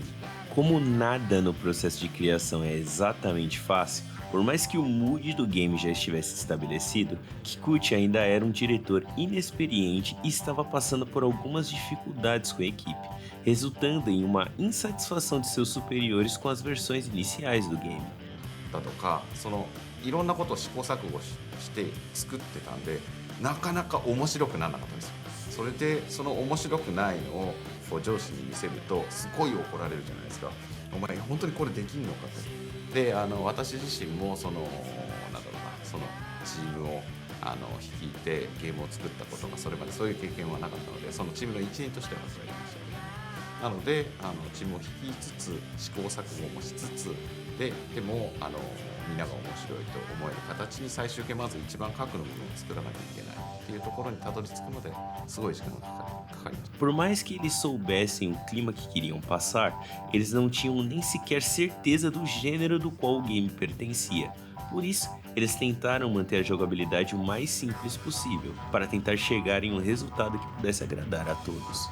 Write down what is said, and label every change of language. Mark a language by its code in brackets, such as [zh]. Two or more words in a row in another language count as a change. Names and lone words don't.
[pt] Como nada no processo de criação é exatamente fácil, por mais que o mood do game já estivesse estabelecido, Kikuchi ainda era um diretor inexperiente e estava passando por algumas dificuldades com a equipe, resultando em uma insatisfação de seus superiores com as versões iniciais do game. [ja] だとか、いろんなことを試行錯誤して作ってたんで、なかなか面白くならなかったんですよ。それでその面白くないのをこう上司に見せるとすごい怒られるじゃないですか。お前本当にこれできんのかと。で、私自身もなんだろうな、そのチームを率いてゲームを作ったことがそれまでそういう経験はなかったので、そのチームの一員としてはそれましたけど、なのでチームを率いつつ試行錯誤もしつつでもみんなが面白いと思える形に最終形まず一番核の部分を作らなきゃいけないっていうところにたどり着くのですごい時間がかかりました。 [pt] Por mais que eles soubessem o clima que queriam passar, eles não tinham nem sequer certeza do gênero do qual o game pertencia. Por isso, eles tentaram manter a jogabilidade o mais simples possível, para tentar chegar em um resultado que pudesse agradar a todos.